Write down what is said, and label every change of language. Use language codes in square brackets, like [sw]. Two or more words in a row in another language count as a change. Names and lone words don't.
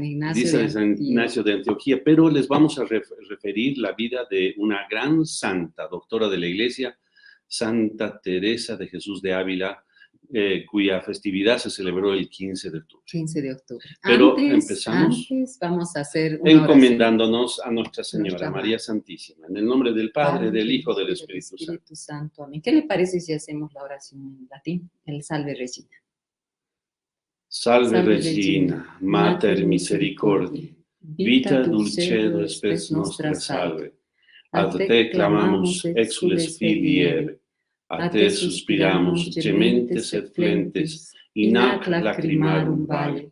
[es] Ignacio de Antioquía, pero les vamos a referir la vida de una gran santa, doctora de la Iglesia, Santa Teresa de Jesús de Ávila, cuya festividad se celebró el 15 de octubre. 15 de octubre. Pero empezamos vamos a hacer una encomendándonos a Nuestra Señora María Santísima, en el nombre del Padre, del Hijo, del Espíritu Santo. Amén. ¿Qué le parece si hacemos la oración en latín? El Salve Regina. [la] Salve Regina, Mater Misericordiae, vita dulcedo spes nostra salve. Ad te clamamus exules filii Eve, a te suspiramus gementes et flentes, in hac lacrimarum valle.